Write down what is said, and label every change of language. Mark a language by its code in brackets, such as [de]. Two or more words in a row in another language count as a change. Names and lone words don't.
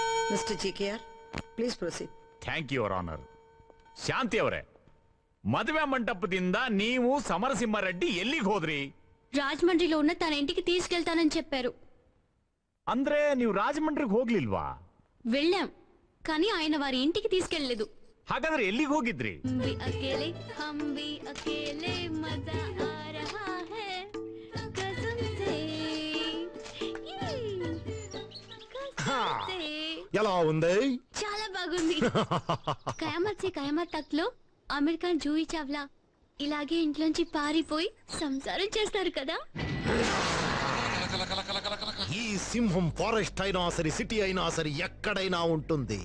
[en] Mr. GKR, please proceed. Thank you, Your Honor. [kn] ಶಾಂತಿ ಅವರೇ, ಮದುವೆ ಮಂಟಪದಿಂದ ನೀವು ಸಮರಸಿಂಹಾರೆಡ್ಡಿ ಎಲ್ಲಿಗೆ ಹೋದ್ರಿ? [te] రాజమండ్రిలో ఉన్న తన ఇంటికి తీసుకెళ్తానని చెప్పారు. [kn] ಅಂದ್ರೆ ನೀವು ರಾಜమండ్రికి ಹೋಗ್ಲಿಲ್ವಾ? [te] వెళ్ళాం, కానీ ఆయన వారి ఇంటికి తీసుకెళ్ళలేదు. [kn] ಹಾಗಾದ್ರೆ ಎಲ್ಲಿಗೆ ಹೋಗಿದ್ರಿ? [hi] हम भी अकेले मजा आ रहा है कसम से [te] ఎలా ఉంది? చాలా బాగుంది. కయామత్ సే కయామత్ తక్ లో అమెరికన్ జూయి చావ్లా ఇలాగే ఇంట్లోంచి పారిపోయి సంసారం చేస్తారు కదా. ఈ సింహం ఫారెస్ట్ అయినా సరే, సిటీ అయినా సరే, ఎక్కడైనా ఉంటుంది.